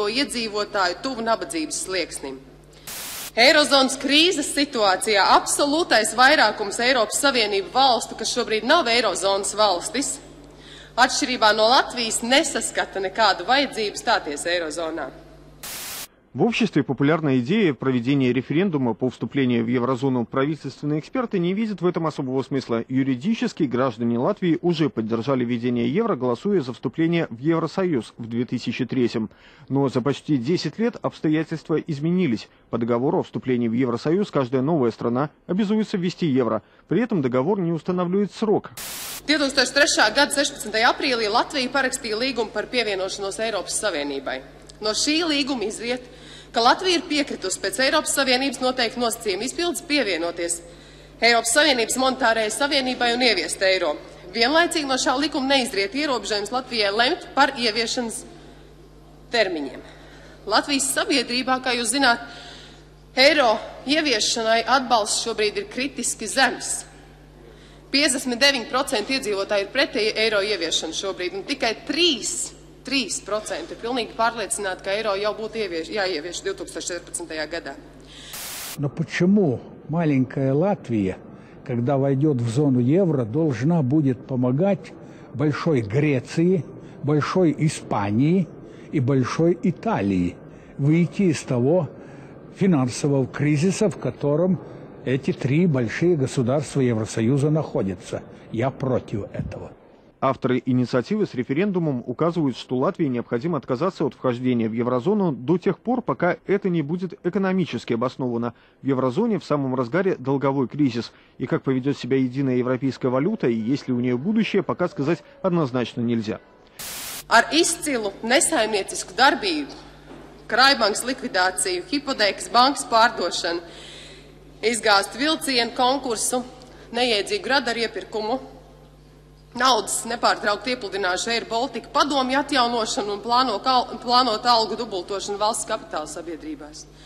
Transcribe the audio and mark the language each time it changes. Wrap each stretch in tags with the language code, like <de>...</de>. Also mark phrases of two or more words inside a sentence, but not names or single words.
<lv>iedzīvotāju tuvu nabadzības slieksnim. Eirozonas krīzes situācijā absolūtais vairākums Eiropas Savienību valstu, kas šobrīd nav Eirozonas valstis, atšķirībā no Latvijas nesaskata nekādu vajadzību stāties Eirozonā.</lv> <ru>В обществе популярная идея проведения референдума по вступлению в еврозону. Правительственные эксперты не видят в этом особого смысла. Юридически граждане Латвии уже поддержали введение евро, голосуя за вступление в Евросоюз в 2003. Но за почти 10 лет обстоятельства изменились. По договору о вступлении в Евросоюз каждая новая страна обязуется ввести евро. При этом договор не устанавливает срок.</ru> <lv>2003. gada 16. aprīlī Latvija parakstīja līgumu par pievienošanos Eiropas Savienībai. No šī līguma izriet, ka Latvija ir piekritusi pēc Eiropas Savienības noteiktu nosacījumu izpildes pievienoties Eiropas Savienības monetārajai savienībai un ieviest eiro. Vienlaicīgi no šā likuma neizriet ierobežojums Latvijai lemt par ieviešanas termiņiem. Latvijas sabiedrībā, kā jūs zināt, eiro ieviešanai atbalsts šobrīd ir kritiski zems. 59% iedzīvotāji ir pretēji eiro ieviešanu šobrīd, un tikai 3% ir pilnīgi pārliecināti, ka eiro jau būtu jāievieš 2014. gadā.</lv> <ru>Но почему маленькая Латвия, когда войдет в зону евро, должна будет помогать большой Греции, большой Испании и большой Италии выйти из того финансового кризиса, в котором эти три большие государства Евросоюза находятся? Я против этого. Авторы инициативы с референдумом указывают, что Латвии необходимо отказаться от вхождения в еврозону до тех пор, пока это не будет экономически обосновано. В еврозоне в самом разгаре долговой кризис. И как поведет себя единая европейская валюта, и есть ли у нее будущее, пока сказать однозначно нельзя.</ru> <lv>Ar izcilu nesaimniecisku darbību, krājbankas likvidāciju, hipotēkas bankas pārdošanu, izgāstu vilcienu konkursu, neiedzīgu radaru iepirkumu, naudas nepārtraukti iepludināšu Air Baltica padomju atjaunošanu un plānot algu dubultošanu valsts kapitāla sabiedrībās.</lv>